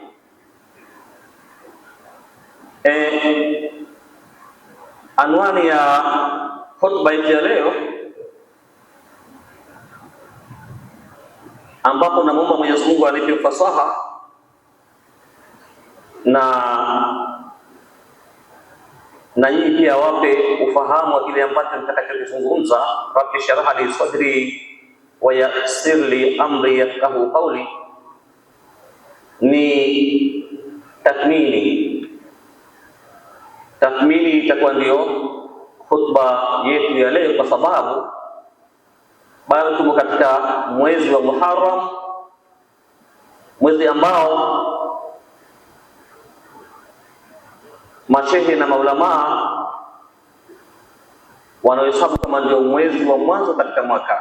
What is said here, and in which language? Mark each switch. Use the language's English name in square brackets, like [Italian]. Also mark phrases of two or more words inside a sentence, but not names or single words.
[Swahili] Anwani ya hotuba yetu ya leo, ambapo namuomba Mwenyezi Mungu anipe ufasaha na nyinyi pia wape ufahamu wa kile ambacho nitakachokizungumza. [Arabic] رب اشرح لي صدري ويسر لي أمري يفقهوا قولي, [Swahili] ni tathmini itakuwa ndio khutba yetu ya leo, kwa sababu bado tuko katika mwezi wa Muharram, mwezi ambao mashehe na maulamaa wanahesabu kama ndio mwezi wa mwanzo katika mwaka.